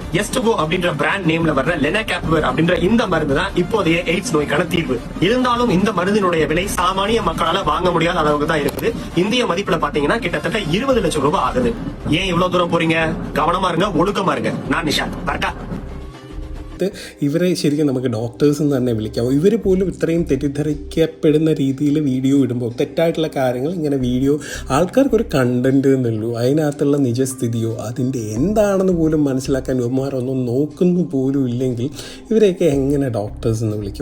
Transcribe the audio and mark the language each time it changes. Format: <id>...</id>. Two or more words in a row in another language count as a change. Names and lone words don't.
<ta>எஸ்டுகோ அப்படின்ற</ta> <en>brand name</en> <ta>வர்ற லெனாகேப்பவர் அப்படின்ற இந்த மருந்து தான் இப்போதைய எய்ட்ஸ் நோய்க்கான தீர்வு. இருந்தாலும் இந்த மருந்தினுடைய விலை சாமானிய மக்களால வாங்க முடியாத அளவுக்கு தான் இருக்குது. இந்திய மதிப்புல பாத்தீங்கன்னா கிட்டத்தட்ட 20 லட்சம் ரூபாய் ஆகுது. ஏன் இவ்வளவு தூரம் போறீங்க? கவனமா இருங்க, ஒழுக்கமா இருங்க. நான் நிஷாந்த். வரட்டா?</ta> <ml>ഇവരെ ശരിക്കും നമുക്ക് ഡോക്ടേഴ്സ് എന്ന് തന്നെ വിളിക്കാം. ഇവർ പോലും ഇത്രയും തെറ്റിദ്ധരിക്കപ്പെടുന്ന രീതിയിൽ വീഡിയോ ഇടുമ്പോൾ, തെറ്റായിട്ടുള്ള കാര്യങ്ങൾ ഇങ്ങനെ വീഡിയോ ആൾക്കാർക്കൊരു കണ്ടൻറ്റ് എന്നുള്ളൂ. അതിനകത്തുള്ള നിജസ്ഥിതിയോ അതിൻ്റെ എന്താണെന്ന് പോലും മനസ്സിലാക്കാൻ ഇവന്മാരൊന്നും നോക്കുന്നു പോലും ഇല്ലെങ്കിൽ ഇവരെയൊക്കെ എങ്ങനെ ഡോക്ടേഴ്സ് എന്ന് വിളിക്കും?</ml>